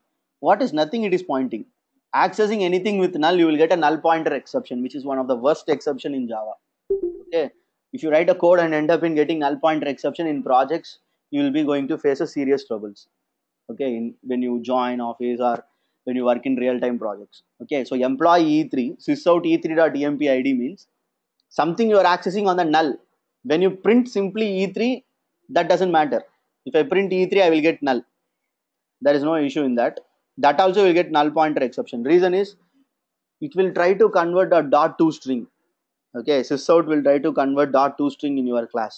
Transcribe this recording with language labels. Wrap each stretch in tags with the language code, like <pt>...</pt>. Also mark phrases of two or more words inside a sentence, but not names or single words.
<en>What is nothing, it is pointing. Accessing anything with null, you will get a null pointer exception, which is one of the worst exception in Java. Okay, if you write a code and end up in getting null pointer exception in projects, you will be going to face a serious troubles. Okay, when you join office or when you work in real-time projects. Okay, so employee E3 sysout e3.empid means something you are accessing on the null. When you print simply E3, that doesn't matter. If I print E3, I will get null. There is no issue in that. That also will get null pointer exception. Reason is it will try to convert a dot to string. Okay, sysout will try to convert dot to string in your class.</en>